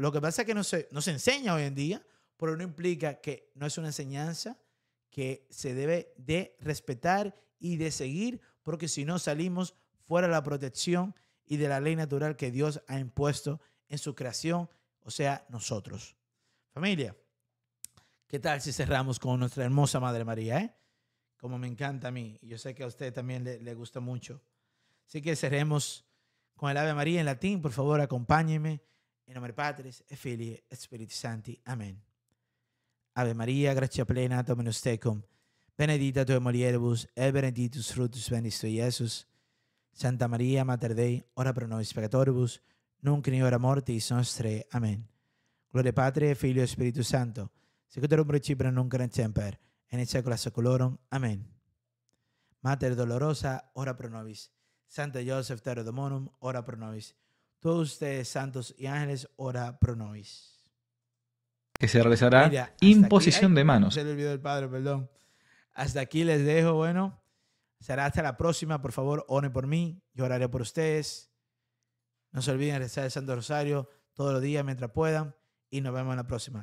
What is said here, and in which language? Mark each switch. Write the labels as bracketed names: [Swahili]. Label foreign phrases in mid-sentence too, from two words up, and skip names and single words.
[Spanish] Lo que pasa es que no se enseña hoy en día, pero no implica que no es una enseñanza que se debe de respetar y de seguir, porque si no salimos fuera de la protección y de la ley natural que Dios ha impuesto en su creación, o sea, nosotros. Familia, ¿qué tal si cerramos con nuestra hermosa Madre María? Como me encanta a mí, y yo sé que a usted también le gusta mucho. Así que cerremos con el Ave María en latín. Por favor, acompáñenme. En nombre [Latin] Patris, et Filii, et Spiritus Sancti. Amén. Ave Maria, gratia plena, Dominus tecum, benedicta tu in mulieribus, et benedictus fructus ventris tui, Iesus. Santa Maria, Mater Dei, ora pro nobis peccatoribus, nunc in hora mortis nostrae. Amén. Gloria Patri, Filio et Spiritus Sancto, sicut erat in principio nunc et semper, et in saecula saeculorum. Amén. Mater dolorosa, ora pro nobis. Santa Joseph, Tero Domonum, ora pro nobis. [Spanish] Todos ustedes, santos y ángeles, [Latin] ora pro nobis. [Spanish] Que se realizará Mira, imposición de manos. Se le olvidó el Padre, perdón. Hasta aquí les dejo, bueno. Será hasta la próxima. Por favor, oren por mí. Yo oraré por ustedes. No se olviden de rezar el Santo Rosario todos los días mientras puedan. Y nos vemos en la próxima.